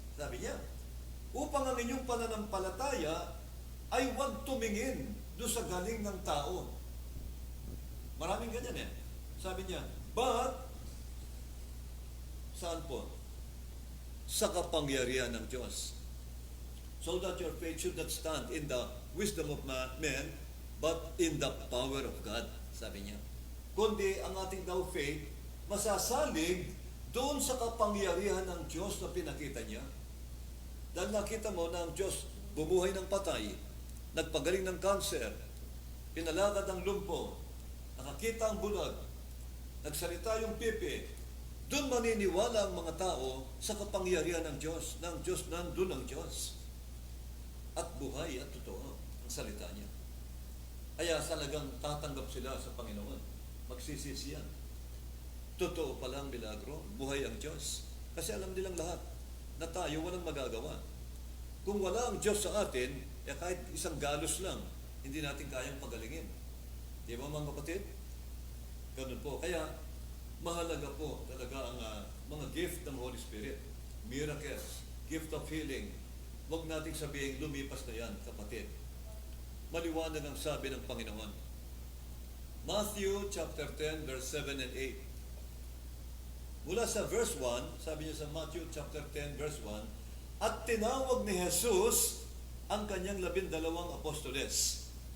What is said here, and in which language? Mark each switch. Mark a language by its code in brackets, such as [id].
[tl] Sabi niya, upang ang inyong pananampalataya ay huwag tumingin doon sa galing ng tao. Maraming ganyan eh. Sabi niya, but saan po? Sa kapangyarihan ng Diyos. [en] So that your faith should not stand in the wisdom of men, but in the power of God, [tl] sabi niya. Kundi ang ating daw faith, masasalig doon sa kapangyarihan ng Diyos na pinakita niya. Dahil nakita mo na ang Diyos bumuhay ng patay, nagpagaling ng kanser, pinalakad ang lumpo, nakakita ang bulag, nagsalita yung pipi. Doon maniniwala ang mga tao sa kapangyarihan ng Diyos, na ang Diyos nandun ang Diyos. At buhay at totoo ang salita niya. Kaya talagang tatanggap sila sa Panginoon. Magsisisi yan. Totoo palang milagro, buhay ang Diyos. Kasi alam nilang lahat na tayo walang magagawa. Kung wala ang Diyos sa atin, kahit isang galos lang, hindi natin kayang pagalingin. Di ba mga kapatid? Ganun po. Kaya mahalaga po talaga ang mga gift ng Holy Spirit. [en] Miracles, gift of healing. [tl] Huwag nating sabihin, lumipas na yan, kapatid. Maliwanag ang sabi ng Panginoon. [en] Matthew chapter 10, verse 7 and 8. [tl] Mula sa verse 1, sabi niya sa Matthew chapter 10, verse 1, at tinawag ni Jesus ang kanyang 12 apostoles.